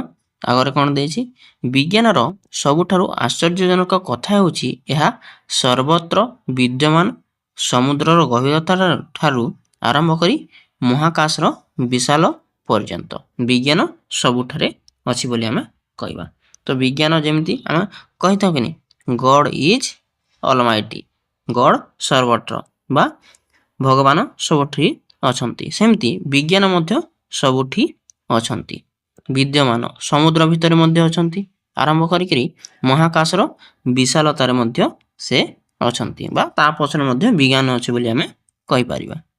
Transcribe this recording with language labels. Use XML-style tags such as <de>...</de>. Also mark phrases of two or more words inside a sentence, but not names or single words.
<or>ଆଗରେ କୌଣ ଦେଛି ବିଜ୍ଞାନର ସବୁଠାରୁ ଆଶ୍ଚର୍ଯ୍ୟଜନକ କଥା ହେଉଛି ଏହା ସର୍ବତ୍ର ବିଦ୍ୟମାନ ସମୁଦ୍ରର ଗଭୀରତା ଠାରୁ ଆରମ୍ଭ କରି ମହାକାଶର ବିଶାଳ ପର୍ଯ୍ୟନ୍ତ ବିଜ୍ଞାନ ସବୁଠାରେ ଅଛି ବୋଲି ଆମେ କହିବା। ତୋ ବିଜ୍ଞାନ ଯେମିତି ଆମେ କହିଥା କି</or> <en>God is almighty,</en> <or>गॉड ସର୍ବତ୍ର ବା ଭଗବାନ ସବୁଠି ଅଛନ୍ତି, ସେମିତି ବିଜ୍ଞାନ ମଧ୍ୟ ସବୁଠି ଅଛନ୍ତି, ବିଦ୍ୟମାନ ସମୁଦ୍ର ଭିତର ମଧ୍ୟ ଅଛନ୍ତି, ଆରମ୍ଭ କରି ମହାକାଶର ବିଶାଳତାର ମଧ୍ୟ ସେ ଅଛନ୍ତି ବା ତା ପଛରେ ମଧ୍ୟ ବିଜ୍ଞାନ ଅଛି ବୋଲି ଆମେ କହି ପାରିବା।</or>